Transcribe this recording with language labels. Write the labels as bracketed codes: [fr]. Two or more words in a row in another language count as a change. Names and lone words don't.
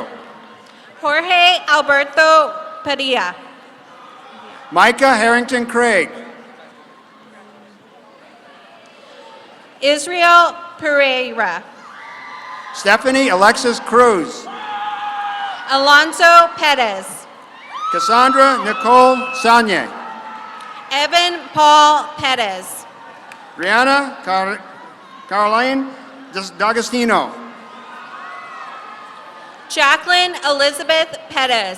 [en] Jorge Alberto Padilla. Micah Harrington Craig. Israel Pereira. Stephanie Alexis Cruz. Alonso Perez. Cassandra Nicole Sanye. Evan Paul Perez. Rihanna Caroline D'Agostino. Jacqueline Elizabeth Perez.